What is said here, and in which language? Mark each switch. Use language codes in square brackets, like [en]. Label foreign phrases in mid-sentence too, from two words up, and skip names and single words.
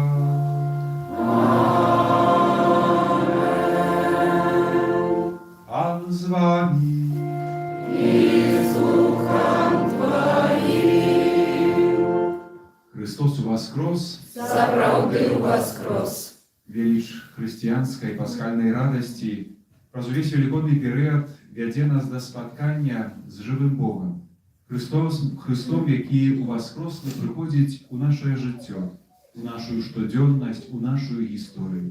[uk] Амінь. Пан з вами. І з Духом Твоїм. Христос воскрес. [be] Сапраўды воскрес. Велич хрысціянскай пасхальнай радасці праз увесь велікодны перыяд вядзе нас да спаткання з жывым Богам. Христом, які уваскрослы прыходзіць у нашае жыццё, у нашу штодзённасць, у нашу гісторыю.